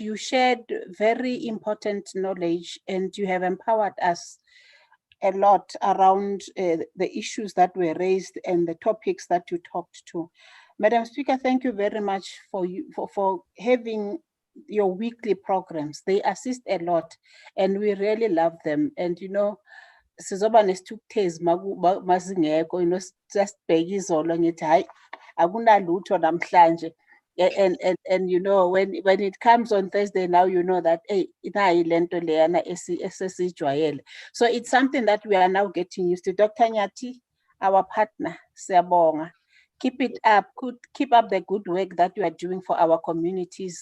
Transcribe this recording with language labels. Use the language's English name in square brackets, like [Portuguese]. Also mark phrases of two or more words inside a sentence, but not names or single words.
[English] You shared very important knowledge and you have empowered us a lot around the issues that were raised and the topics that you talked to. Madam Speaker, thank you very much for having your weekly programs. They assist a lot and we really love them. And you know, [Zulu] sizoba nesithukuthezi masingekho, [English] you know, just [Zulu] bheke izolo ngithi hayi akunalutho namhlanje. [English] And you know, when it comes on Thursday, now you know that hey, so it's something that we are now getting used to. Dr. Nyati, our partner, siyabonga. Keep it up, keep up the good work that you are doing for our communities.